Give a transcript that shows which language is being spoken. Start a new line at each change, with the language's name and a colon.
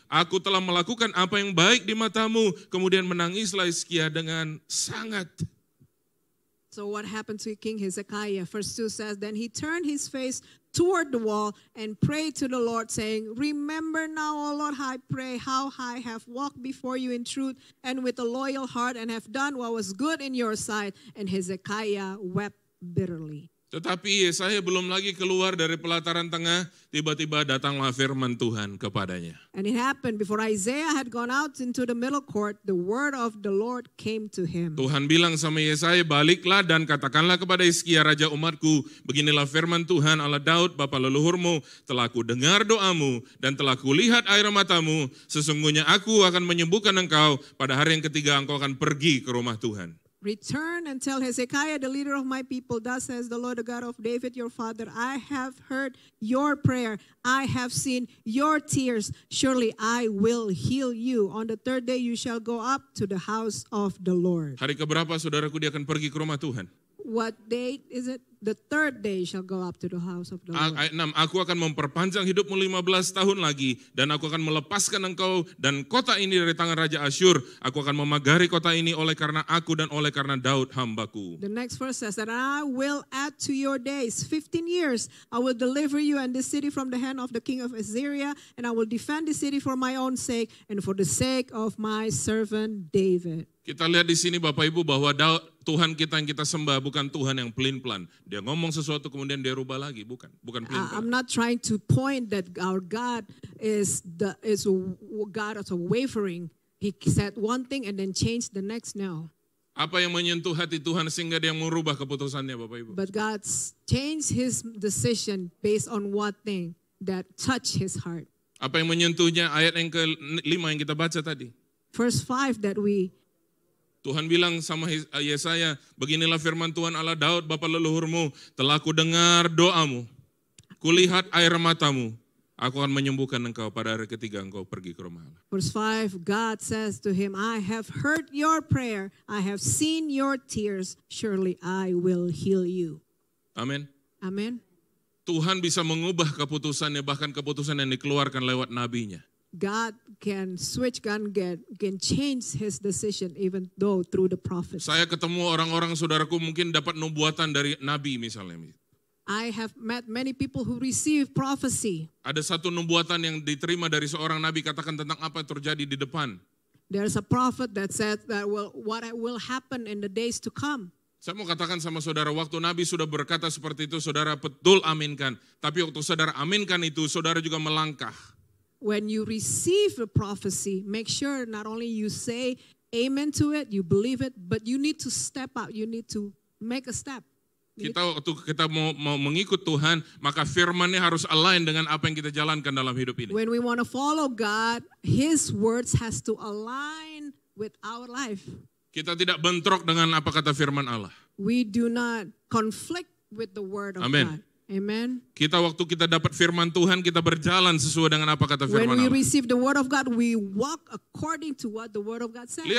Indonesian: Aku telah melakukan apa yang baik di matamu. Kemudian menangislah Hizkia dengan sangat.
English: So what happened to King Hezekiah? Verse 2 says, then he turned his face toward the wall and prayed to the Lord, saying, remember now, O Lord, I pray, how I have walked before you in truth and with a loyal heart and have done what was good in your sight. And Hezekiah wept bitterly.
Indonesian: Tetapi Yesaya belum lagi keluar dari pelataran tengah, tiba-tiba datanglah firman Tuhan kepadanya.
English: And it happened before Isaiah had gone out into the middle court, the word of the Lord came to him.
Indonesian: Tuhan bilang sama Yesaya, baliklah dan katakanlah kepada Hizkia raja umatku, beginilah firman Tuhan Allah Daud, bapa leluhurmu, telah ku dengar doamu dan telah ku lihat air matamu, sesungguhnya aku akan menyembuhkan engkau, pada hari yang ketiga engkau akan pergi ke rumah Tuhan.
English: Return and tell Hezekiah, the leader of my people, thus says the Lord, the God of David, your father, I have heard your prayer. I have seen your tears. Surely I will heal you. On the third day you shall go up to the house of the Lord.
Indonesian: Hari keberapa saudaraku dia akan pergi ke rumah Tuhan?
English: What date is it? the third day shall go up to the house of the Lord.
Indonesian: Ayat 6, aku akan memperpanjang hidupmu 15 tahun lagi, dan aku akan melepaskan engkau dan kota ini dari tangan Raja Asyur. Aku akan memagari kota ini oleh karena aku dan oleh karena Daud hambaku.
English: The next verse says that I will add to your days 15 years. I will deliver you and this city from the hand of the king of Assyria, and I will defend the city for my own sake and for the sake of my servant David.
Indonesian: Kita lihat di sini Bapak Ibu bahwa Tuhan kita yang kita sembah bukan Tuhan yang pelin-pelan. Dia ngomong sesuatu kemudian dia rubah lagi, bukan pelin-pelan.
English: I'm not trying to point that our God is a God of wavering. He said one thing and then changed the next now.
Indonesian: Apa yang menyentuh hati Tuhan sehingga dia merubah keputusannya Bapak Ibu?
English: But God changed his decision based on what thing that touched his heart.
Indonesian: Apa yang menyentuhnya? Ayat yang ke-5 yang kita baca tadi.
English: Verse 5 that we
Indonesian: Tuhan bilang sama Yesaya, beginilah firman Tuhan Allah Daud, bapa leluhurmu, telah kudengar doamu, kulihat air matamu, aku akan menyembuhkan engkau pada hari ketiga engkau pergi ke rumah Allah.
English: Verse 5, God says to him, I have heard your prayer, I have seen your tears, surely I will heal you.
Indonesian: Amin.
English: Amen.
Indonesian: Tuhan bisa mengubah keputusannya, bahkan keputusan yang dikeluarkan lewat nabinya.
English: God can switch, God can change his decision even though through the prophets.
Indonesian: Saya ketemu orang-orang saudaraku mungkin dapat nubuatan dari nabi misalnya.
English: I have met many people who receive prophecy.
Indonesian: Ada satu nubuatan yang diterima dari seorang nabi, katakan tentang apa yang terjadi di depan.
English: There's a prophet that said that what will happen in the days to come.
Indonesian: Saya mau katakan sama saudara, waktu Nabi sudah berkata seperti itu, saudara betul aminkan. Tapi waktu saudara aminkan itu, saudara juga melangkah.
English: When you receive a prophecy, make sure not only you say amen to it, you believe it, but you need to step out. You need to make a step.
Indonesian: Waktu kita mau mengikut Tuhan, maka firman-Nya harus align dengan apa yang kita jalankan dalam hidup ini.
English: When we want to follow God, His words has to align with our life.
Indonesian: Kita tidak bentrok dengan apa kata firman Allah.
English: We do not conflict with the word of Amen. God. Amen.
Indonesian: Waktu kita dapat firman Tuhan, kita berjalan sesuai dengan apa kata firman
English: When we
Indonesian: Allah.
English: receive the word of God, we walk according to what the word of God says.